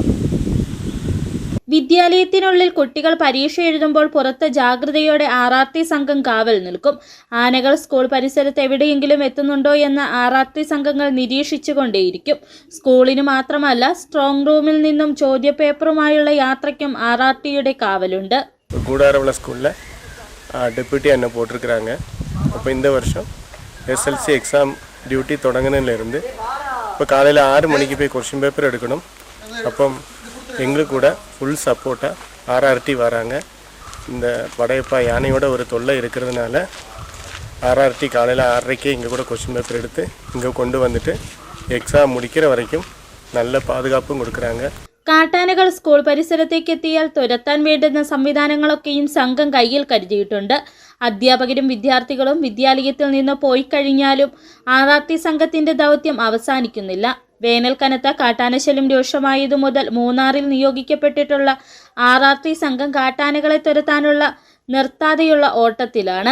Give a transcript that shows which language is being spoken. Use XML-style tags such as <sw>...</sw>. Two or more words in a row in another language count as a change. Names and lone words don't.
<ml>വിദ്യാലയത്തിനുള്ളിൽ കുട്ടികൾ പരീക്ഷ എഴുതുമ്പോൾ പുറത്ത് ജാഗ്രതയോടെ RRT സംഘം കാവൽ നിൽക്കും. ആനകൾ സ്കൂൾ പരിസരത്ത് എവിടെയെങ്കിലും എത്തുന്നുണ്ടോ എന്ന് RRT സംഘങ്ങൾ നിരീക്ഷിച്ചുകൊണ്ടേയിരിക്കും. സ്കൂളിന് മാത്രമല്ല, സ്ട്രോങ് റൂമിൽ നിന്നും ചോദ്യപേപ്പറുമായുള്ള യാത്രയ്ക്കും RRTയുടെ കാവലുണ്ട്.</ml> <ta>கூடாரவிள ஸ்கூலில் டெப்யூட்டி அண்ணா போட்டிருக்கிறாங்க. அப்போ இந்த வருஷம் SLC</ta> <en>exam duty</en> <ta>தொடங்கினதுலேருந்து இப்போ காலையில் 6 மணிக்கு போய்</ta> <en>question paper</en> <ta>எடுக்கணும். அப்போ எங்களுக்கு கூட ஃபுல் சப்போர்ட்டாக RRT வராங்க. இந்த படையப்பா யானையோட ஒரு தொல்லை இருக்கிறதுனால RRT காலையில் 6:30 இங்கே கூட</ta> <en>question paper</en> <ta>எடுத்து இங்கே கொண்டு வந்துட்டு எக்ஸாம் முடிக்கிற வரைக்கும் நல்ல பாதுகாப்புം കൊടുக்குறாங்க.</ta> <ml>കാട്ടാനകൾ സ്കൂൾ പരിസരത്തേക്ക് എത്തിയാൽ തുരത്താൻ വേണ്ടുന്ന സംവിധാനങ്ങളൊക്കെയും സംഘം കയ്യിൽ കരുതിയിട്ടുണ്ട്. അധ്യാപകരും വിദ്യാർത്ഥികളും വിദ്യാലയത്തിൽ നിന്ന് പോയി കഴിഞ്ഞാലും RRT സംഘത്തിന്റെ ദൗത്യം അവസാനിക്കുന്നില്ല. വേനൽ കനത്ത കാട്ടാനശല്യം രൂക്ഷമായതു മുതൽ മൂന്നാറിൽ നിയോഗിക്കപ്പെട്ടിട്ടുള്ള RRT സംഘം കാട്ടാനകളെ തുരത്താനുള്ള നിർത്താതെയുള്ള ഓട്ടത്തിലാണ്.</ml>